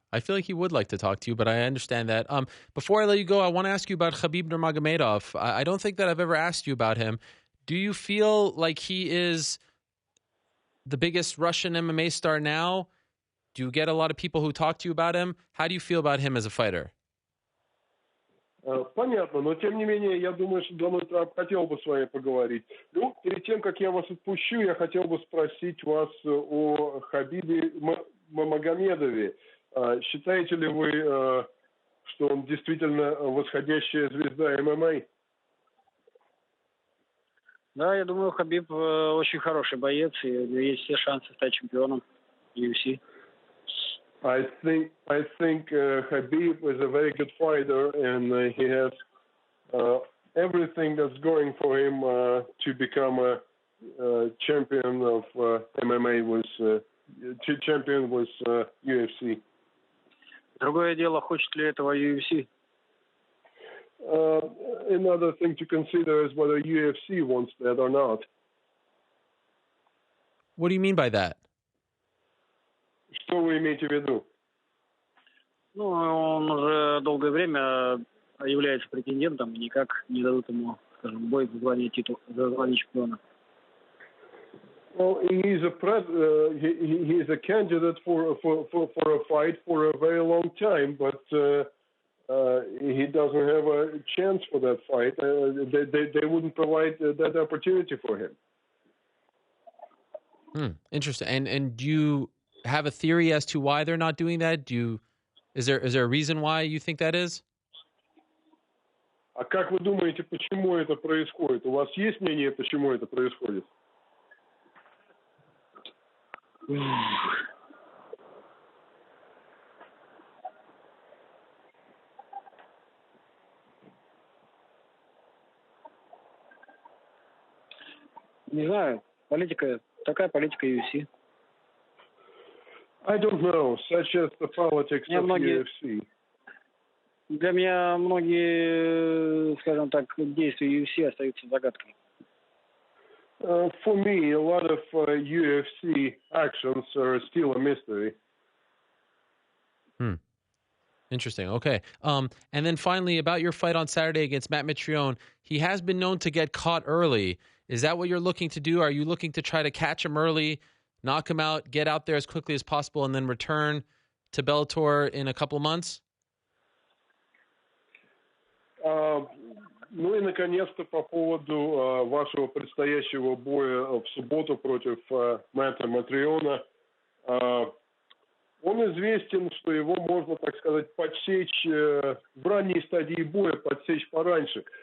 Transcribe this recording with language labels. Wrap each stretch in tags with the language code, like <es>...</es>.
<en>I feel like he would like to talk to you, but I understand that. Before I let you go, I want to ask you about Khabib Nurmagomedov. I don't think that I've ever asked you about him. Do you feel like he is the biggest Russian MMA star now? Do you get a lot of people who talk to you about him? How do you feel about him as a fighter?</en> <ru>Понятно, но тем не менее, я думаю, что Дональд Трамп хотел бы с вами поговорить. Ну, перед тем, как я вас отпущу, я хотел бы спросить вас о Хабибе Магомедове. Считаете ли вы, что он действительно восходящая звезда ММА? Да, я думаю, Хабиб очень хороший боец, и у него есть все шансы стать чемпионом UFC.</ru> <en>I think Khabib is a very good fighter, and he has everything that's going for him to become a champion of MMA champion with UFC.</en> <ru>Другое дело, хочет ли этого UFC?</ru> <en>Another thing to consider is whether UFC wants that or not. What do you mean by that?</en> <ru>Что вы имеете в виду? Ну, он уже долгое время является претендентом, и никак не дадут ему, скажем, бой за звание чемпиона.</ru> <en>Well, he's a candidate for a fight for a very long time, but he doesn't have a chance for that fight. They wouldn't provide that opportunity for him. Interesting. And do you have a theory as to why they're not doing that? Is there a reason why you think that is?</en> <ru>А как вы думаете, почему это происходит? У вас есть мнение, почему это происходит? Не знаю. Такая политика UFC.</ru> <en>I don't know, such as the politics of UFC.</en> <ru>Для меня многие, скажем так, действия UFC остаются загадкой.</ru> <en>For me, a lot of UFC actions are still a mystery. Hmm. Interesting. Okay. And then finally, about your fight on Saturday against Matt Mitrione, he has been known to get caught early. Is that what you're looking to do? Are you looking to try to catch him early, knock him out, get out there as quickly as possible, and then return to Bellator in a couple of months?</en> <ru>Ну и, наконец-то, по поводу вашего предстоящего боя в субботу против Мэтта Матриона. Он известен, что его можно, так сказать, подсечь в ранней стадии боя, подсечь пораньше.</ru>